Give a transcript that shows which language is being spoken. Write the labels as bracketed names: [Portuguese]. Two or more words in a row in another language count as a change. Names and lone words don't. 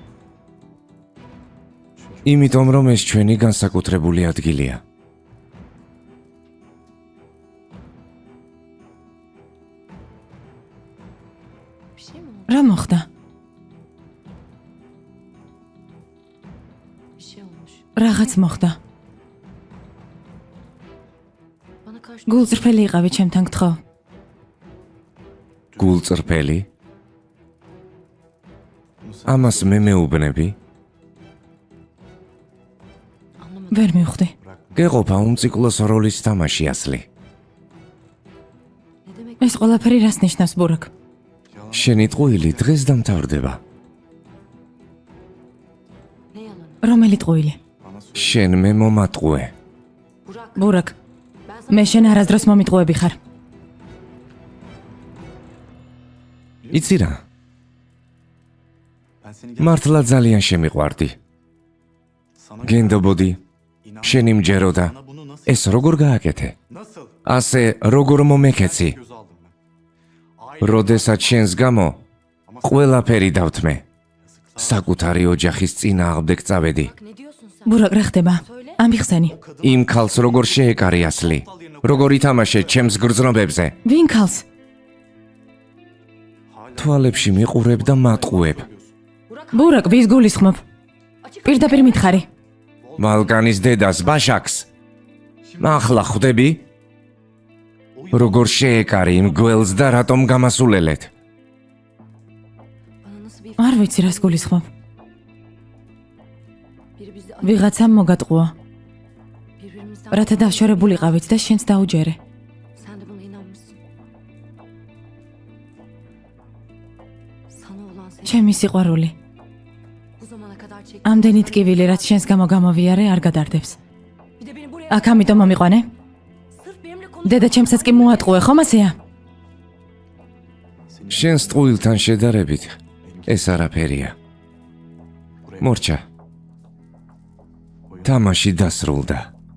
[Georgian] იმიტომ რომ ეს ჩვენი განსაკუთრებული ადგილია. [Turkish] bir şey mi oldu? [Georgian] რა მოხდა? [Turkish] Bir şey olmuş. [Georgian] რაღაც მოხდა. [Turkish] Bana karşı [Georgian] გულწრფელი იყავი ჩემთან გთხოვ. გულწრფელი? ამას მე მეუბნები? [Turkish] anlamadım. [Georgian] ვერ მივხვდი. გეყოფა უმციკლოს როლის თამაში ასლი. [Turkish] Ne demek? [Georgian] ეს ყველაფერი რას ნიშნავს, ბურაკ? შენი ტყუილი დღეს დამთავრდება. [Turkish] Ne yalanı? [Georgian] რომელი ტყუილი? შენ მე მომატყუე. Burak. ბურაკ, [Turkish] Ben sana [Georgian] მე შენ არასდროს მომიტყუები ხარ. იცი რა? მართლა ძალიან შემიყვარდი. გენდობოდი. შენი მჯეროდა. ეს როგორ გააკეთე? [Turkish] Nasıl? [Georgian] ასე როგორ მომეკეცი? [Turkish] Göz aldım ben. [Georgian] როდესაც შენს გამო ყველაფერი დავთმე. საკუთარი ოჯახის წინააღმდეგ წავედი. [Turkish] Ne diyorsun sen? [Georgian] ბურაკ რა ხდება? ამიხსენი. იმ ქალს როგორ შეეკარი ასლი? როგორ ითამაშე ჩემს გრძნობებზე? ვინ ქალს? თვალებში მიყურებ და მატყუებ. ბურაკ ვის გულისხმობ? პირდაპირ მითხარი. მალკანის დედას ბაშაკს. ახლა ხვდები? როგორ შეეკარი იმ გველს და რატომ გამასულელეთ? [Turkish] Bana nasıl bir [Georgian] არ ვიცი რას გულისხმობ. [Turkish] biri bizi [Georgian] ვიღაცამ მოგატყუა. [Turkish] birbirimizden [Georgian] რათა დაშორებულიყავით და შენს დაუჯერე. [Turkish] sen de buna inanmışsın. Sana olan sevgi [Georgian] ჩემი სიყვარული. [Turkish] bu zamana kadar çektiğim [Georgian] ამდენი ტკივილი რაც შენს გამო გამოვიარე არ გადარდებს. [Turkish] bir de beni buraya [Georgian] აქ ამიტომ მომიყვანე? [Turkish] sırf benimle konuş. [Georgian] დედა ჩემსაც კი მოატყუე, ხომ ასეა? შენს ტყუილთან შედარებით ეს არაფერია. მორჩა. თამაში დასრულდა.